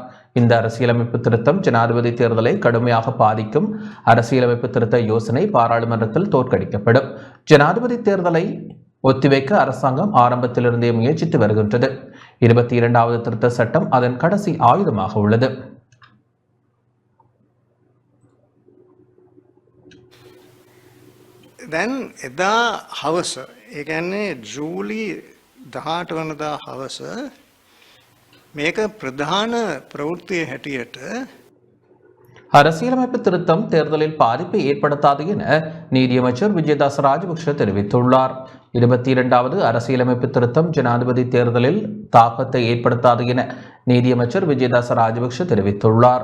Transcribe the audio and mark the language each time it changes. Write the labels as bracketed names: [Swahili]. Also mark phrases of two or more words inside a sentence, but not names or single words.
[Tamil] இந்த அரசியலமைப்பு திருத்தம் ஜனாதிபதி தேர்தலை கடுமையாக பாதிக்கும். அரசியலமைப்பு திருத்த யோசனை பாராளுமன்றத்தில் தோற்கடிக்கப்படும். ஜனாதிபதி தேர்தலை ஒத்திவைக்க அரசாங்கம் ஆரம்பத்திலிருந்தே முயற்சித்து வருகின்றது. 22வது திருத்த சட்டம் அதன் கடைசி ஆயுதமாக உள்ளது. [Sinhala] දැන් එදා හවස, ඒ කියන්නේ ජූලි 18 වෙනිදා හවස මේක ප්‍රධාන ප්‍රවෘත්තිය හැටියට [Tamil] அரசியலமைப்பு திருத்தம் தேர்தலில் பாதிப்பை ஏற்படுத்தாது என நீதியமைச்சர் விஜயதாச ராஜபக்ஷ தெரிவித்துள்ளார். 22வது அரசியலமைப்பு திருத்தம் ஜனாதிபதி தேர்தலில் தாக்கத்தை ஏற்படுத்தாது என நீதியமைச்சர் விஜயதாச ராஜபக்ஷ தெரிவித்துள்ளார்.